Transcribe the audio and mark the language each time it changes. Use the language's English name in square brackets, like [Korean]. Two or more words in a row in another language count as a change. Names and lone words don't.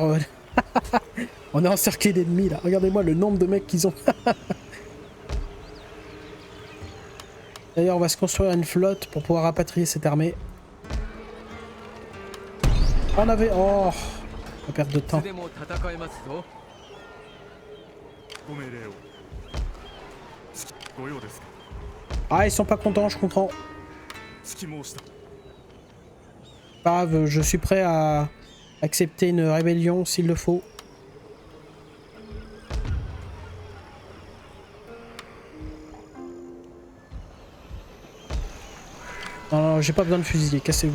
[French] on est encerclé d'ennemis, là. Regardez-moi le nombre de mecs qu'ils ont. D'ailleurs, on va se construire une flotte pour pouvoir rapatrier cette armée. On avait... Oh! Pas perdre de temps. [Japanese] いつでも戦えますぞ。ご命令を。ご用ですか。 [French] Ah, ils sont pas contents, je comprends. [Japanese] 突き申した。 [French] Pas grave, je suis prêt à accepter une rébellion s'il le faut. Non, non, j'ai pas besoin de fusilier, cassez-vous.